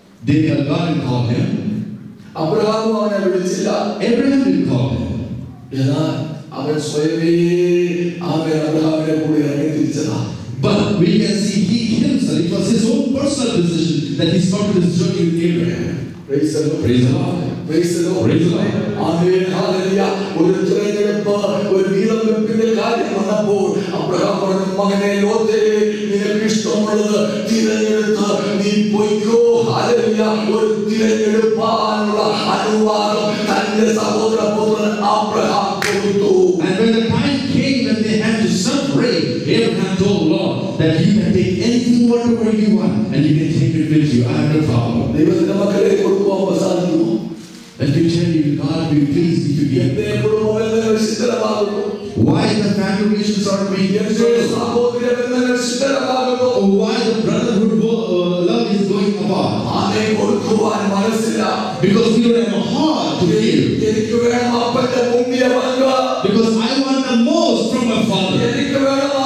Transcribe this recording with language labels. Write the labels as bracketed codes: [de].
[en] They had God and called him. Abraham didn't call him. But we can see he himself, it was his own personal decision that he started his journey with Abraham. Praise the Lord. Praise the Lord. Praise the Lord. Praise the Lord. Amen. Hallelujah. [ml] ഒരു തിരഞ്ഞെടുപ്പ് ഒരു വീതം വെപ്പിന്റെ കാര്യം വന്നപ്പോൾ Abraham പറഞ്ഞു മകനെ ലോത്തേ നിനക്ക് ഇഷ്ടമുള്ളത് തിരഞ്ഞെടുത്ത് നീ പോയിക്കോ. ഹല്ലേലൂയ. ഒരു തിരഞ്ഞെടുപ്പാനുള്ള അനുവാദം തന്റെ സഹോദരപുത്രൻ അബ്രഹാം കൊടുത്തു. [en] And when the time came when they had to separate, Abraham told the Lord that you can take anything whatever you want and you can take it with you. I have no problem. [ml] ദൈവത്തിന്റെ മക്കളെ കൊടുക്കുവാൻ സാധിക്കുമോ? [en] Let me tell you, God will be pleased if you give. Why the family relations are being destroyed? Why the brotherhood love is going apart? Because we don't have a heart to give. Because I want the most from my father.